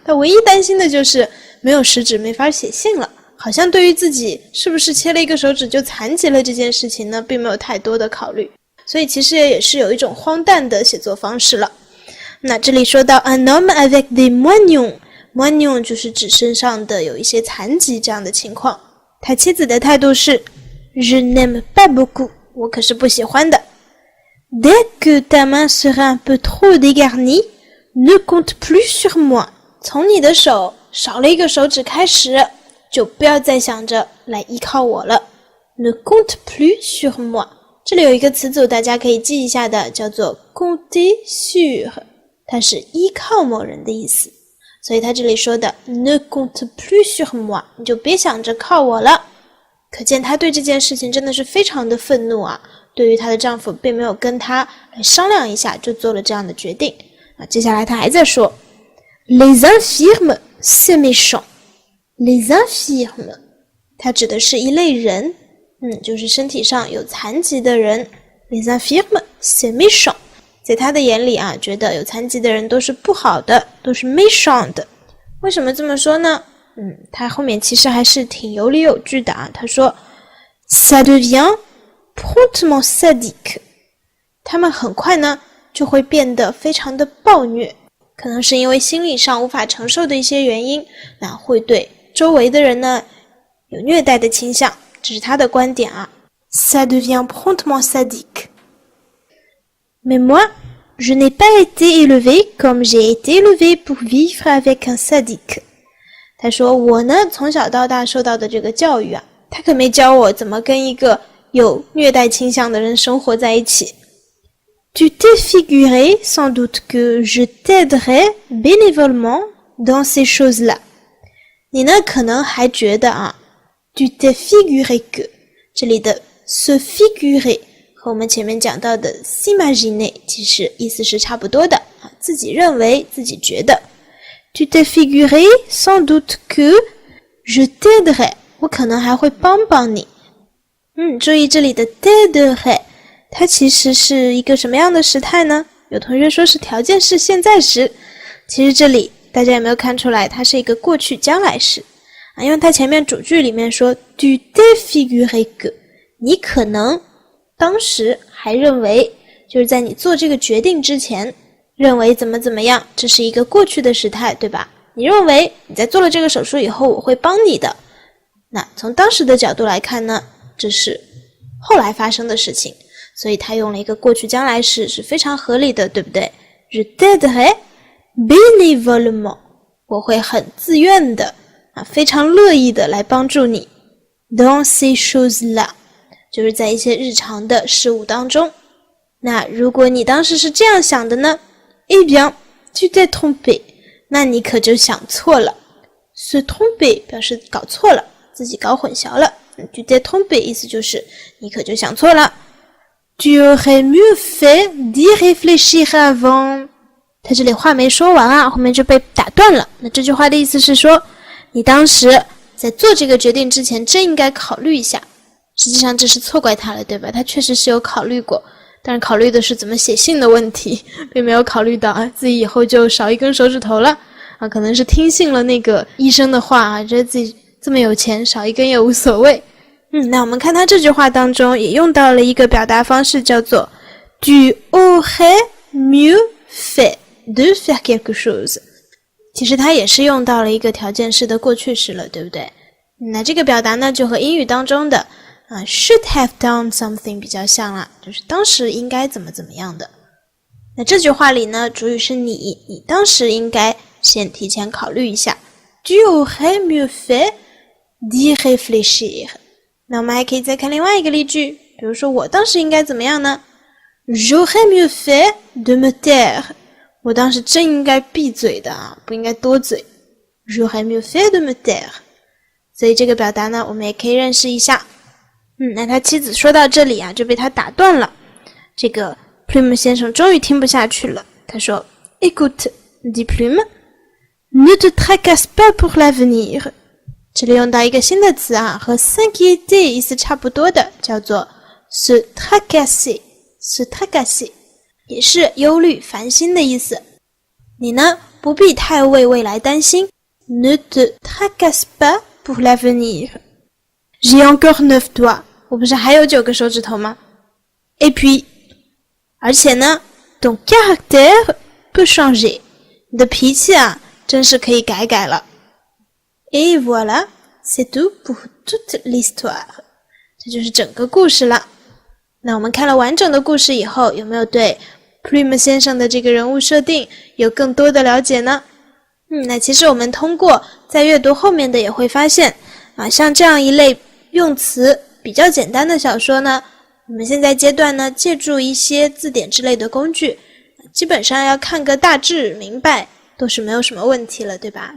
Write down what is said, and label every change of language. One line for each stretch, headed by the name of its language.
Chinese: 他唯一担心的就是没有食指没法写信了，好像对于自己是不是切了一个手指就残疾了这件事情呢，并没有太多的考虑，所以其实也是有一种荒诞的写作方式了。那这里说到
French: un homme avec des moignons，
Chinese: moignon 就是指身上的有一些残疾这样的情况。他妻子的态度是
French: Je n'aime pas beaucoup，
Chinese: 我可是不喜欢的。
French: Dès que ta main sera un peu trop dégarnie, ne compte plus sur moi。
Chinese: 从你的手少了一个手指开始，就不要再想着来依靠我了。
French: Ne compte plus sur moi。
Chinese: 这里有一个词组大家可以记一下的，叫做 compter sur， 它是依靠某人的意思。所以他这里说的
French: ne compte plus sur moi，
Chinese: 你就别想着靠我了。可见她对这件事情真的是非常的愤怒啊！对于她的丈夫并没有跟她来商量一下就做了这样的决定。接下来她还在说
French: Les infirmes c'est méchant。
Chinese: Les infirmes 它指的是一类人，就是身体上有残疾的人。
French: Les infirmes c'est méchant，
Chinese: 在他的眼里啊，觉得有残疾的人都是不好的，都是 méchant 的。为什么这么说呢？他后面其实还是挺有理有据的啊。他说
French: Ça devient promptement sadique，
Chinese: 他们很快呢就会变得非常的暴虐，可能是因为心理上无法承受的一些原因，那会对周围的人呢有虐待的倾向，这是他的观点啊。
French: Ça devient promptement sadique。 Mais moi, je n'ai pas été élevée comme j'ai été élevée pour vivre avec un sadique。
Chinese: 他说我呢从小到大受到的这个教育啊，他可没教我怎么跟一个有虐待倾向的人生活在一起。
French: Tu t'es figuré sans doute que je t'aiderais bénévolement dans ces choses-là。
Chinese: 你呢可能还觉得啊
French: Tu t'es figuré que
Chinese: 这里的 se figurer 和我们前面讲到的 s'imaginer 其实意思是差不多的啊，自己认为自己觉得。
French: Tu t'es figuré sans doute que je t'aiderais，
Chinese: 我可能还会帮帮你。注意这里的 t'aiderais， 它其实是一个什么样的时态呢？有同学说是条件式现在时，其实这里大家有没有看出来它是一个过去将来时啊？因为它前面主句里面说
French: Tu t'es figuré que，
Chinese: 你可能当时还认为，就是在你做这个决定之前认为怎么样，这是一个过去的时态，对吧？你认为你在做了这个手术以后我会帮你的，那从当时的角度来看呢，这是后来发生的事情，所以他用了一个过去将来时是非常合理的，对不对？
French: Je t'aiderai bénévolement，
Chinese: 我会很自愿的非常乐意的来帮助你。
French: Dans ces choses-là，
Chinese: 就是在一些日常的事物当中。那如果你当时是这样想的呢？
French: Eh bien, tu t'es trompé，
Chinese: 那你可就想错了。 Se tromper 表示搞错了，自己搞混淆了。
French: Tu t'es trompé
Chinese: 意思就是你可就想错了。
French: Tu aurais mieux fait d'y réfléchir avant。
Chinese: 他这里话没说完啊，后面就被打断了。那这句话的意思是说，你当时在做这个决定之前真应该考虑一下。实际上这是错怪他了，对吧？他确实是有考虑过，但是考虑的是怎么写信的问题，并没有考虑到自己以后就少一根手指头了可能是听信了那个医生的话觉得自己这么有钱，少一根也无所谓。那我们看他这句话当中也用到了一个表达方式，叫做
French: Tu aurais mieux fait de faire quelque chose。
Chinese: 其实他也是用到了一个条件式的过去式了，对不对？那这个表达呢就和英语当中的
English: should have done something
Chinese: 比较像了，就是当时应该怎么样的。那这句话里呢，主语是你当时应该先提前考虑一下。
French: Tu aurais mieux fait d'y réfléchir。
Chinese: 那我们还可以再看另外一个例句，比如说我当时应该怎么样呢？
French: J'aurais mieux fait de me taire。
Chinese: 我当时真应该闭嘴的不应该多嘴。
French: J'aurais mieux fait de me taire。
Chinese: 所以这个表达呢我们也可以认识一下。那他妻子说到这里就被他打断了。这个 Plume 先生终于听不下去了，他说
French: Écoute, dit Plume, ne te tracasse pas pour l'avenir。
Chinese: 这里用到一个新的词和 s'inquiéter 意思差不多的，叫做 se tracasser。 se tracasser 也是忧虑烦心的意思。你呢不必太为未来担心。
French: Ne te tracasse pas pour l'avenir。J'ai encore 9 doigts，
Chinese: 我不是还有9个手指头吗？
French: Et puis，
Chinese: 而且呢
French: ton caractère peut changer，
Chinese: 你的脾气真是可以改了。
French: Et voilà, C'est tout pour toute l'histoire。
Chinese: 这就是整个故事了。那我们看了完整的故事以后，有没有对 Plume 先生的这个人物设定有更多的了解呢？那其实我们通过在阅读后面的也会发现像这样一类用词比较简单的小说呢，我们现在阶段呢借助一些字典之类的工具，基本上要看个大致明白都是没有什么问题了，对吧？